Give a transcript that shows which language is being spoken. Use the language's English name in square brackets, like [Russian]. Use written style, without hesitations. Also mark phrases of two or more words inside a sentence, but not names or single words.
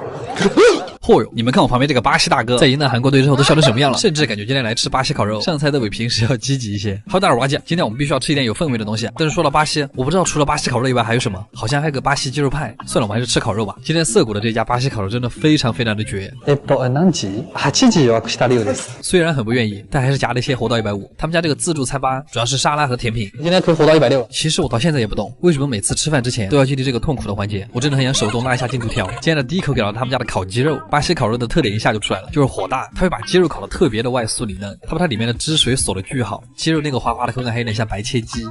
[Chinese] 嚯哟！你们看我旁边这个巴西大哥，在赢了韩国队之后都笑成什么样了？甚至感觉今天来吃巴西烤肉，上菜都比平时要积极一些。好，大耳挖机，今天我们必须要吃一点有氛围的东西。但是说到巴西，我不知道除了巴西烤肉以外还有什么，好像还有个巴西鸡肉派。算了，我们还是吃烤肉吧。今天涩谷的这家巴西烤肉真的非常非常的绝。 [Japanese] 何時8時予約した量です。 [Chinese] 虽然很不愿意，但还是加了一些活到150。他们家这个自助餐吧，主要是沙拉和甜品。今天可以活到160。其实我到现在也不懂，为什么每次吃饭之前都要经历这个痛苦的环节。我真的很想手动拉一下进度条。今天的第一口给到他们家的烤鸡肉，巴西烤肉的特点一下就出来了，就是火大，它会把鸡肉烤得特别的外酥里嫩，它把它里面的汁水锁得巨好，鸡肉那个滑滑的口感还有点像白切鸡。